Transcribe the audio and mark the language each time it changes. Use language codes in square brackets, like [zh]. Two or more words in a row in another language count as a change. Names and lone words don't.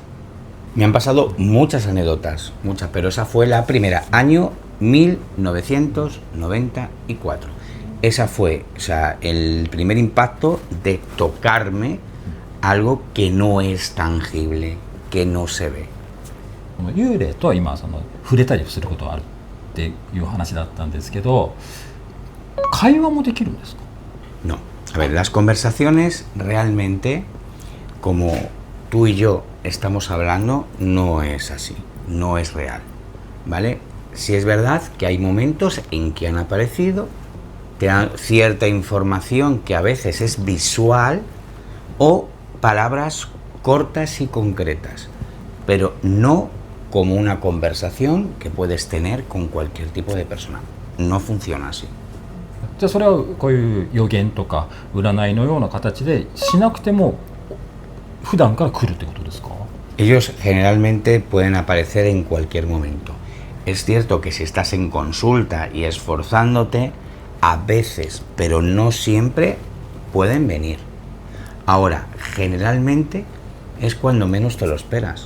[es] Me han pasado muchas anécdotas, muchas, pero esa fue la primera, año 1994. Esa fue, o sea, el primer impacto de tocarme algo que no es tangible, que no se ve. [ja] 幽霊とは今触れたりすることがあるっていう話だったんですけど、会話もできるんですか？ [es] No. A ver, las conversaciones realmente, como tú y yo estamos hablando, no es así, no es real, ¿vale? Sí es verdad que hay momentos en que han aparecido, te dan cierta información que a veces es visual o palabras cortas y concretas, pero no como una conversación que puedes tener con cualquier tipo de persona. No funciona así. [ja] じゃあそれはこういう予言とか占いのような形でしなくても普段から来るってことですか？ [es] Ellos generalmente pueden aparecer en cualquier momento. Es cierto que si estás en consulta y esforzándote, a veces, pero no siempre, pueden venir. Ahora, generalmente es cuando menos te lo esperas.